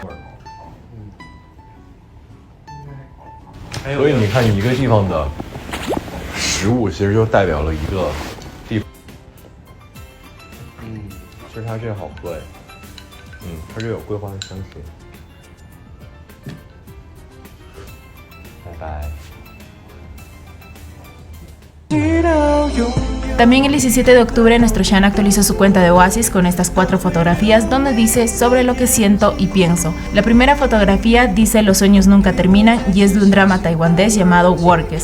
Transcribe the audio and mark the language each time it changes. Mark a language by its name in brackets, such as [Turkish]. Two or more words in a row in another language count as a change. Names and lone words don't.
[Chinese] 所以你看，一个地方的食物其实就代表了一个地方。其实它这个好喝哎。它这有桂花的香气。拜拜。 [Spanish] También el 17 de octubre nuestro Shan actualizó su cuenta de Oasis con estas 4 fotografías donde dice sobre lo que siento y pienso. La primera fotografía dice los sueños nunca terminan y es de un drama taiwanés llamado Workers.